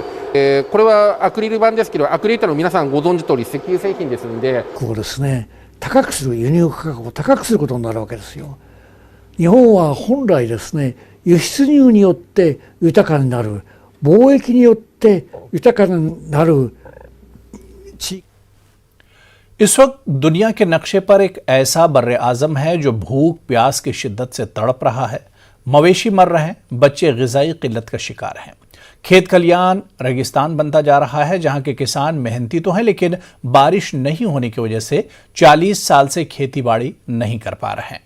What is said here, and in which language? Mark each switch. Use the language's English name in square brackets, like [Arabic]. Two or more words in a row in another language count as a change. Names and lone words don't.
[Japanese] これはアクリル板ですけど、アクリル板の皆さんご存知通り石油製品ですんで、こうですね、高くする、輸入価格を高くすることになるわけですよ。日本は本来ですね、輸出入によって豊かになる、貿易によって豊かになる地。 [Urdu] اس وقت دنیا کے نقشے پر ایک ایسا برِّاعظم ہے جو بھوک پیاس کی شدت سے تڑپ رہا ہے. مویشی مر رہے ہیں، بچے غذائی قلت کا شکار ہیں. کھیت کھلیان ریگستان بنتا جا رہا ہے، جہاں کے کسان محنتی تو ہیں لیکن بارش نہیں ہونے کی وجہ سے 40 سال سے کھیتی باڑی نہیں کر پا رہے ہیں.